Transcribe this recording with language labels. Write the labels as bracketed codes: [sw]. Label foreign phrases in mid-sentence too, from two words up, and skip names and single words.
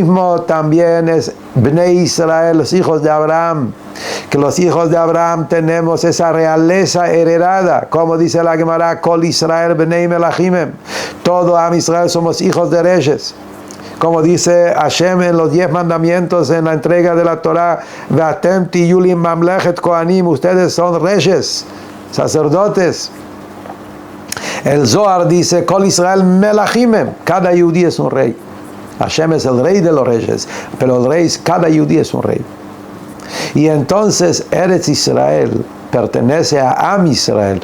[es] Lo mismo también es Bnei Israel, los hijos de Abraham, que los hijos de Abraham tenemos esa realeza heredada, como dice la Gemara, [he] כל ישראל בני מלכים, [es] todo [he] עם ישראל [es] somos hijos de reyes, como dice Hashem en los 10 mandamientos en la entrega de la Torah, [he] ואתם תהיו לי ממלכת כהנים, [es] ustedes son reyes, sacerdotes. El Zohar dice, [he] כל ישראל מלכים, [es] cada yudí es un rey. Hashem es el rey de los reyes, pero el rey, cada yudí es un rey. Y entonces Eretz Israel pertenece a [he] עם ישראל.